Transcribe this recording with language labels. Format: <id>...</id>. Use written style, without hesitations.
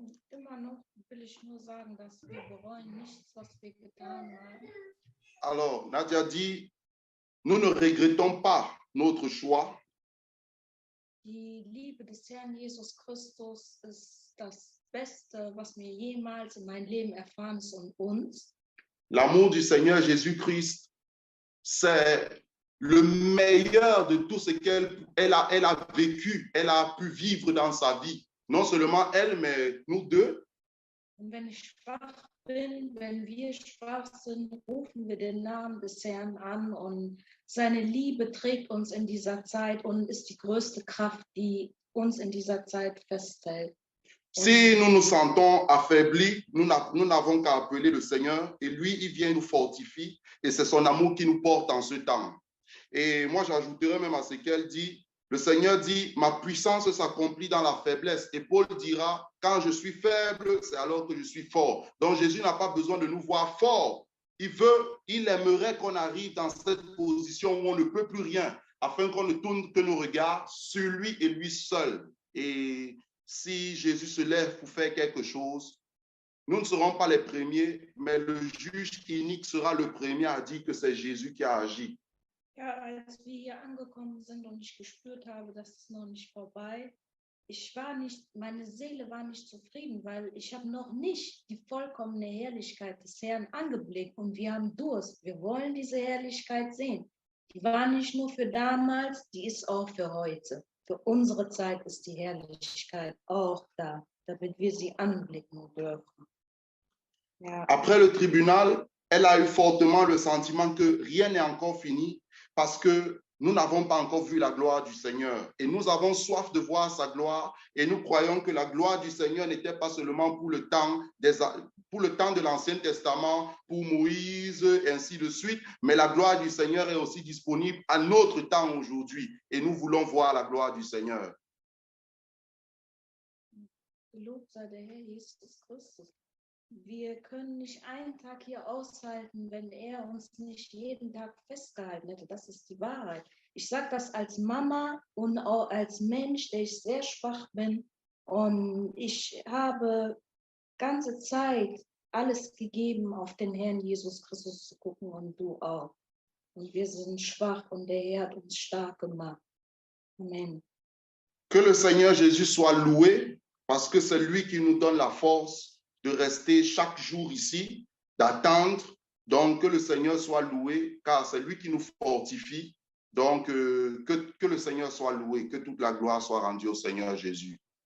<de>Immer noch will ich nur sagen, dass wir bereuen nichts, was wir getan haben.</de> <fr>Alors, Nadia dit, nous ne regrettons pas notre choix.</fr> <de>Die Liebe des Herrn Jesus Christus ist das Beste, was mir jemals in meinem Leben erfahren ist und uns.</de> <fr>L'amour du Seigneur Jésus-Christ, c'est le meilleur de tout ce qu'elle a vécu, elle a pu vivre dans sa vie. Non seulement elle, mais nous deux.</fr> <de>Und wenn ich schwach bin, wenn wir schwach sind, rufen wir den Namen des Herrn an und seine Liebe trägt uns in dieser Zeit und ist die größte Kraft, die uns in dieser Zeit festhält.</de> <fr>Si nous nous sentons affaiblis, nous n'avons qu'à appeler le Seigneur et lui, il vient nous fortifier et c'est son amour qui nous porte en ce temps. Et moi, j'ajouterais même à ce qu'elle dit, le Seigneur dit, ma puissance s'accomplit dans la faiblesse. Et Paul dira, quand je suis faible, c'est alors que je suis fort. Donc Jésus n'a pas besoin de nous voir forts. Il aimerait qu'on arrive dans cette position où on ne peut plus rien, afin qu'on ne tourne que nos regards sur lui et lui seul. Et si Jésus se lève pour faire quelque chose, nous ne serons pas les premiers, mais le juge unique sera le premier à dire que c'est Jésus qui a agi.</fr> <de>Ja, als wir hier angekommen sind und ich gespürt habe, dass es noch nicht vorbei, meine Seele war nicht zufrieden, weil ich habe noch nicht die vollkommene Herrlichkeit des Herrn angeblickt und wir haben Durst. Wir wollen diese Herrlichkeit sehen. Die war nicht nur für damals, die ist auch für heute. Für unsere Zeit ist die Herrlichkeit auch da, damit wir sie anblicken dürfen. Ja.</de> <fr>Après le tribunal, elle a eu fortement le sentiment que rien n'est encore fini parce que nous n'avons pas encore vu la gloire du Seigneur. Et nous avons soif de voir sa gloire et nous croyons que la gloire du Seigneur n'était pas seulement pour le temps de l'Ancien Testament, pour Moïse, et ainsi de suite, mais la gloire du Seigneur est aussi disponible à notre temps aujourd'hui. Et nous voulons voir la gloire du Seigneur.</fr> <de>Gelobt sei der Herr Jesus Christus. Wir können nicht einen Tag hier aushalten, wenn er uns nicht jeden Tag festgehalten hätte. Das ist die Wahrheit. Ich sage das als Mama und auch als Mensch, der ich sehr schwach bin. Und ich habe ganze Zeit alles gegeben, auf den Herrn Jesus Christus zu gucken und du auch. Und wir sind schwach und der Herr hat uns stark gemacht. Amen.</de> <fr>Que le Seigneur Jésus soit loué parce que c'est lui qui nous donne la force de rester chaque jour ici, d'attendre. Donc, que le Seigneur soit loué car c'est lui qui nous fortifie. Donc, que le Seigneur soit loué, que toute la gloire soit rendue au Seigneur Jésus.</fr>